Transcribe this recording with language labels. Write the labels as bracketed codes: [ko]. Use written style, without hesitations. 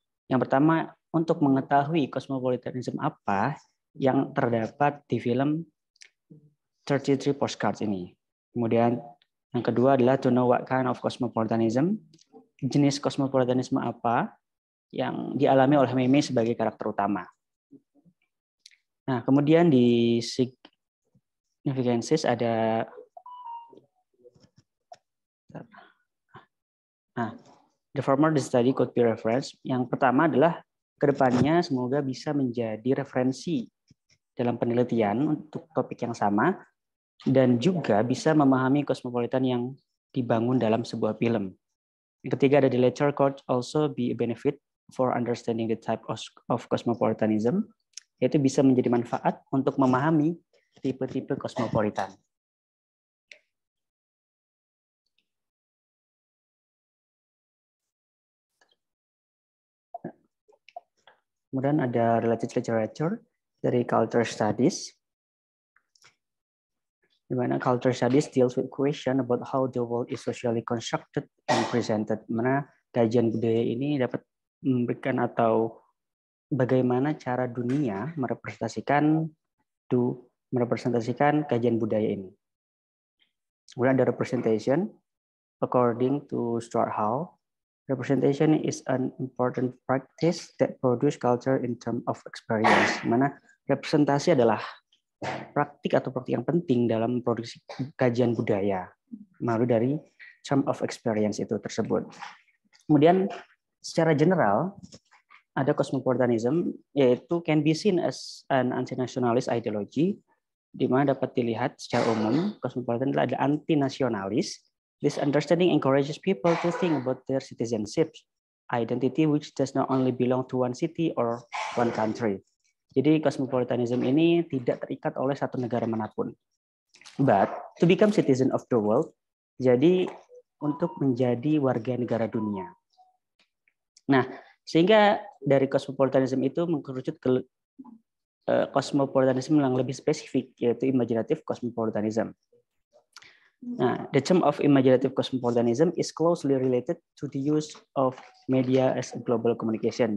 [id] Yang pertama, untuk mengetahui cosmopolitanism apa yang terdapat di film 33 Postcards ini. Kemudian Yang kedua adalah [en] to know what kind of cosmopolitanism, [id] jenis cosmopolitanisme apa yang dialami oleh Mei Mei sebagai karakter utama. Nah, kemudian di [en] significances ada the former the study could be reference. [id] Yang pertama adalah kedepannya semoga bisa menjadi referensi dalam penelitian untuk topik yang sama dan juga bisa memahami cosmopolitan yang dibangun dalam sebuah film. Yang ketiga ada [en] the latter could also be a benefit for understanding the type of cosmopolitanism, [id] yaitu bisa menjadi manfaat untuk memahami tipe-tipe cosmopolitan. Kemudian ada [en] related literature dari culture studies, [id] di mana [en] culture studies deals with question about how the world is socially constructed and presented. [id] Mana kajian budaya ini dapat memberikan atau bagaimana cara dunia merepresentasikan kajian budaya ini. Kemudian ada [en] representation, according to Stuart Hall. Representation is an important practice that produce culture in terms of experience. [id] Mana representasi adalah praktik yang penting dalam produksi kajian budaya melalui dari [en] term of experience [id] itu tersebut. Kemudian secara general ada cosmopolitanism, yaitu [en] can be seen as an anti-nationalist ideology, [id] di mana dapat dilihat secara umum cosmopolitan adalah ada anti-nasionalis. [en] This understanding encourages people to think about their citizenship, identity which does not only belong to one city or one country. [id] Jadi cosmopolitanism ini tidak terikat oleh satu negara manapun. [en] But to become citizen of the world, [id] jadi untuk menjadi warga negara dunia. Nah, sehingga dari cosmopolitanism itu mengerucut ke cosmopolitanism yang lebih spesifik, yaitu imaginative cosmopolitanism. [en] Nah, the term of imaginative cosmopolitanism is closely related to the use of media as a global communication.